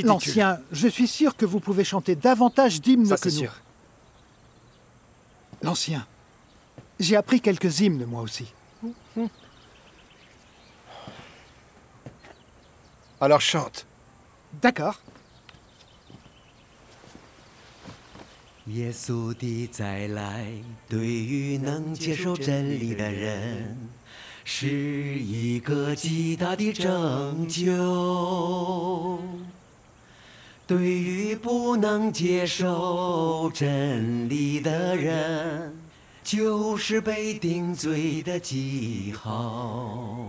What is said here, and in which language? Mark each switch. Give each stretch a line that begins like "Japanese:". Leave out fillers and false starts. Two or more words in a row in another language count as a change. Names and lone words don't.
French: L'ancien, je suis sûr que vous pouvez chanter davantage d'hymnes que nous. sûr. L'ancien, j'ai appris quelques hymnes moi aussi. Alors chante. D'accord.
Chinese: 耶稣的再来，对于能接受真理的人，是一个极大的拯救。对于不能接受真理的人，就是被定罪的记号。